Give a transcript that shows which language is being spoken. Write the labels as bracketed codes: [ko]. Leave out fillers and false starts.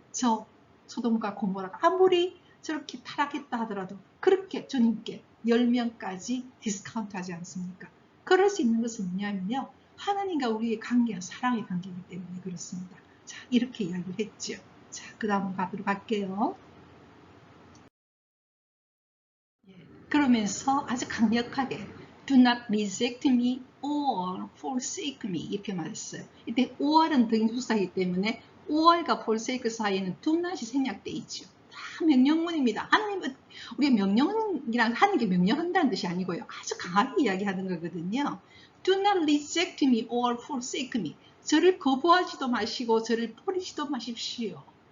[ko] 저 소돔과 고모라가 아무리 저렇게 타락했다 하더라도 그렇게 주님께 10명까지 디스카운트 하지 않습니까? 그럴 수 있는 것은 뭐냐면요. 하나님과 우리의 관계는 사랑의 관계이기 때문에 그렇습니다. 자, 이렇게 이야기를 했죠. 자, 그 다음 가도록 할게요. 그러면서 아주 강력하게 [en] Do not reject me or forsake me [ko] 이렇게 말했어요. 이때 or은 등수사이기 때문에 or과 forsake 사이에는 [en] do not [ko] 이 생략되어 있죠. 다 명령문입니다. 하나님은 우리가 명령이랑 하는 게 명령한다는 뜻이 아니고요. 아주 강하게 이야기하는 거거든요. [en] Do not reject me or forsake me. [ko] 저를 거부하지도 마시고 저를 버리지도 마십시오.